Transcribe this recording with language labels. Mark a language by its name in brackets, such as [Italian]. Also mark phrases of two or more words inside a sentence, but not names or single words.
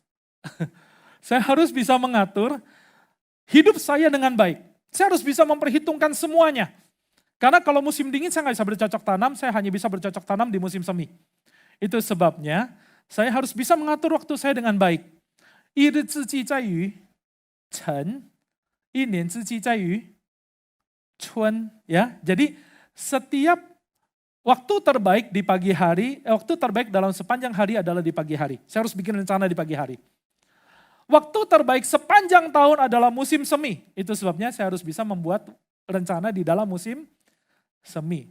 [Indonesian] Saya harus bisa mengatur hidup saya dengan baik. Saya harus bisa memperhitungkan semuanya. Karena kalau musim dingin saya nggak bisa bercocok tanam, saya hanya bisa bercocok tanam di musim semi. Itu sebabnya saya harus bisa mengatur waktu saya dengan baik. [Chinese] 一日之计在于晨，一年之计在于春. [Indonesian] Ya, jadi setiap waktu terbaik di pagi hari, waktu terbaik dalam sepanjang hari adalah di pagi hari. Saya harus bikin rencana di pagi hari. Waktu terbaik sepanjang tahun adalah musim semi. Itu sebabnya saya harus bisa membuat rencana di dalam musim semi.